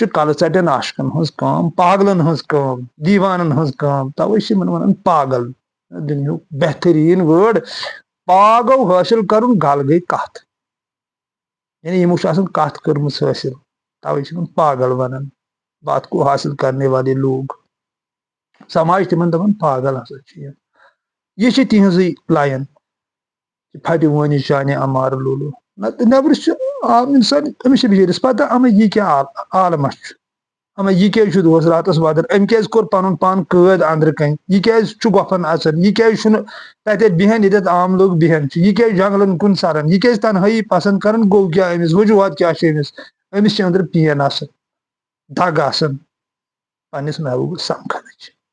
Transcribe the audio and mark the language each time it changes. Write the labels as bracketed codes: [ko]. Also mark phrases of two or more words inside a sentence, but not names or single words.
[ks] کلہٕ ژٹن عاشقن ہٕنٛز کٲم پاگلن ہٕنٛز کٲم دیوانن ہٕنٛز کٲم توے چھِ یِمن ونان پاگل دُنیہُک بہتریٖن وٲڑ پاگو حٲصِل کرُن گل گٔے کتھ یعنی یِمو چھِ آسان کتھ کٔرمٕژ حٲصِل توے چھِ یِمن پاگل ونان [ur] بات کو حاصل کرنے والے لوگ [ks] سماج تِمن دپان پاگل ہسا چھِ یہِ چھِ تِہنٛزٕے لایَن پھٹہِ وٲنی چانہِ امار لولو نتہٕ نٮ۪برٕ چھُ عام انسان أمِس چھِ بِچٲرِس پتہ اما یہِ کیٛاہ عالمہ چھُ اما یہ کیٛازِ چھُ دۄہس راتس ودان أمۍ کیٛازِ کوٚر پنُن پان قٲد أنٛدرٕ کَنۍ یہِ کیٛازِ چھُ گۄپھن اژان یہِ کیٛازِ چھُنہٕ تتٮ۪تھ بیہن ییٚتٮ۪تھ عام لُکھ بیہن چھِ یہِ کیٛازِ جنگلن کُن سران یہِ کیٛازِ تنہٲیی پسنٛد کران گوٚو کیٛاہ أمِس وجوہات کیٛاہ چھِ أمِس چھِ أنٛدرٕ پین آسان دگ آسان پننِس محبوٗبس سمکھنٕچ